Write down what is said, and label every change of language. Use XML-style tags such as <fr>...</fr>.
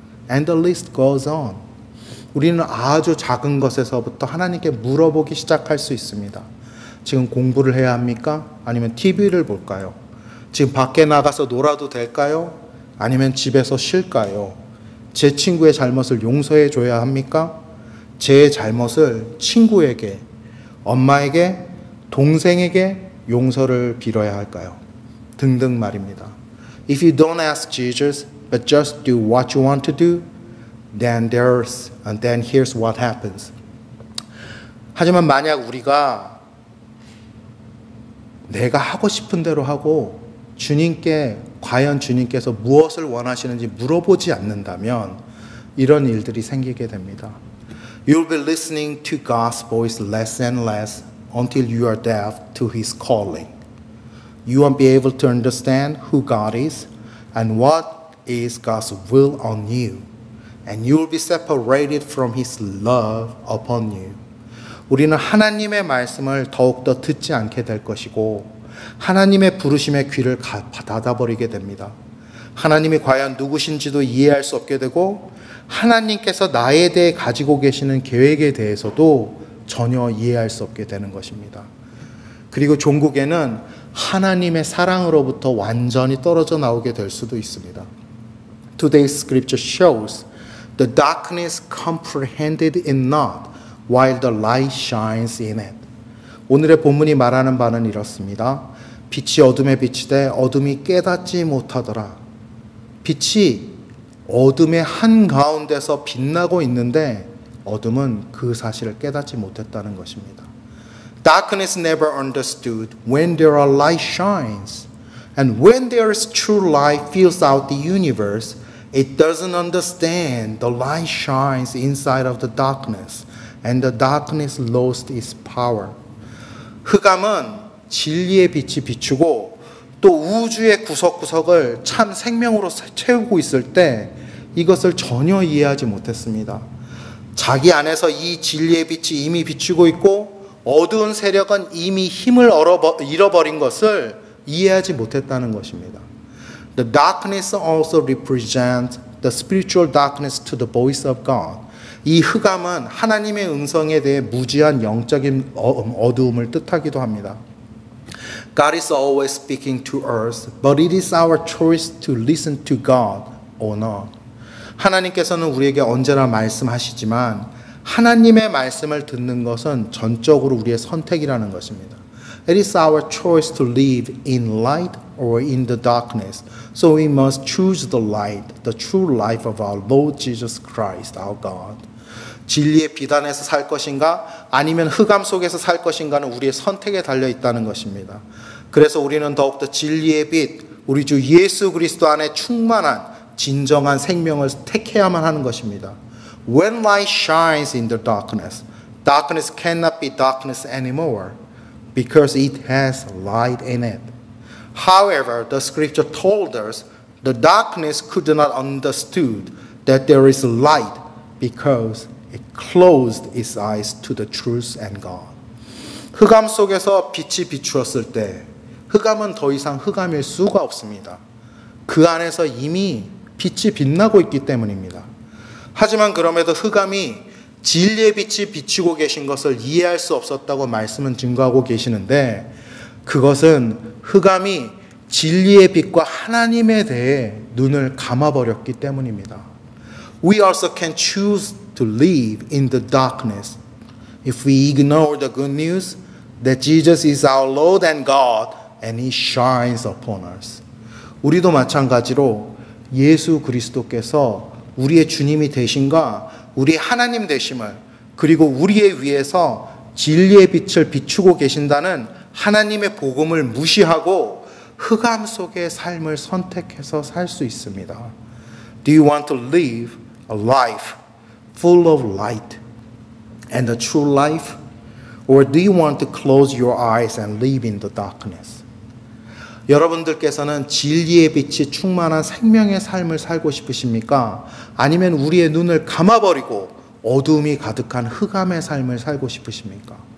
<en>And the list goes on.</en> <ko>우리는 아주 작은 것에서부터 하나님께 물어보기 시작할 수 있습니다. 지금 공부를 해야 합니까? 아니면 TV를 볼까요? 지금 밖에 나가서 놀아도 될까요? 아니면 집에서 쉴까요? 제 친구의 잘못을 용서해 줘야 합니까? 제 잘못을 친구에게, 엄마에게, 동생에게 용서를 빌어야 할까요? 등등 말입니다.</ko> <en>If you don't ask Jesus, but just do what you want to do, then here's what happens.</en> <ko>하지만 만약 우리가 내가 하고 싶은 대로 하고 주님께 과연 주님께서 무엇을 원하시는지 물어보지 않는다면 이런 일들이 생기게 됩니다.</ko> <en>You'll be listening to God's voice less and less until you are deaf to His calling. You won't be able to understand who God is and what is God's will on you. And you will be separated from His love upon you.</en> <ko>우리는 하나님의 말씀을 더욱더 듣지 않게 될 것이고 하나님의 부르심의 귀를 닫아버리게 됩니다. 하나님이 과연 누구신지도 이해할 수 없게 되고 하나님께서 나에 대해 가지고 계시는 계획에 대해서도 전혀 이해할 수 없게 되는 것입니다. 그리고 종국에는 하나님의 사랑으로부터 완전히 떨어져 나오게 될 수도 있습니다.</ko> <en>Today's scripture shows the darkness comprehended it not while the light shines in it.</en> <ko>오늘의 본문이 말하는 바는 이렇습니다. 빛이 어둠에 비치되 어둠이 깨닫지 못하더라. 빛이 어둠의 한가운데서 빛나고 있는데 어둠은 그 사실을 깨닫지 못했다는 것입니다.</ko> <en>Darkness never understood when there are light shines. And when there is true light fills out the universe, it doesn't understand the light shines inside of the darkness. And the darkness lost its power.</en> <ko>흑암은 진리의 빛이 비추고 또 우주의 구석구석을 참 생명으로 채우고 있을 때 이것을 전혀 이해하지 못했습니다. 자기 안에서 이 진리의 빛이 이미 비추고 있고 어두운 세력은 이미 힘을 잃어버린 것을 이해하지 못했다는 것입니다.</ko> <en>The darkness also represents the spiritual darkness to the voice of God.</en> <ko>이 흑암은 하나님의 음성에 대해 무지한 영적인 어두움을 뜻하기도 합니다.</ko> <en>God is always speaking to us, but it is our choice to listen to God or not.</en> <ko>하나님께서는 우리에게 언제나 말씀하시지만 하나님의 말씀을 듣는 것은 전적으로 우리의 선택이라는 것입니다.</ko> <en>It is our choice to live in light or in the darkness. So we must choose the light, the true life of our Lord Jesus Christ, our God.</en> <ko>진리의 빛 안에서 살 것인가 아니면 흑암 속에서 살 것인가는 우리의 선택에 달려 있다는 것입니다. 그래서 우리는 더욱더 진리의 빛, 우리 주 예수 그리스도 안에 충만한 진정한 생명을 택해야만 하는 것입니다.</ko> <en>When light shines in the darkness, darkness cannot be darkness anymore because it has light in it. However, the scripture told us the darkness could not understood that there is light because it closed its eyes to the truth and God.</en> <ko>흑암 속에서 빛이 비추었을 때 흑암은 더 이상 흑암일 수가 없습니다. 그 안에서 이미 빛이 빛나고 있기 때문입니다. 하지만 그럼에도 흑암이 진리의 빛이 비추고 계신 것을 이해할 수 없었다고 말씀은 증거하고 계시는데 그것은 흑암이 진리의 빛과 하나님에 대해 눈을 감아버렸기 때문입니다.</ko> <en>We also can choose to live in the darkness if we ignore the good news that Jesus is our Lord and God and He shines upon us.</en> <ko>우리도 마찬가지로 예수 그리스도께서 우리의 주님이 되신가 우리 하나님 되심을 그리고 우리의 위해서 진리의 빛을 비추고 계신다는 하나님의 복음을 무시하고 흑암 속의 삶을 선택해서 살 수 있습니다.</ko> <en>Do you want to live a life full of light and a true life? Or do you want to close your eyes and live in the darkness?</en> <ko>여러분들께서는 진리의 빛이 충만한 생명의 삶을 살고 싶으십니까? 아니면 우리의 눈을 감아버리고 어두움이 가득한 흑암의 삶을 살고 싶으십니까?</ko>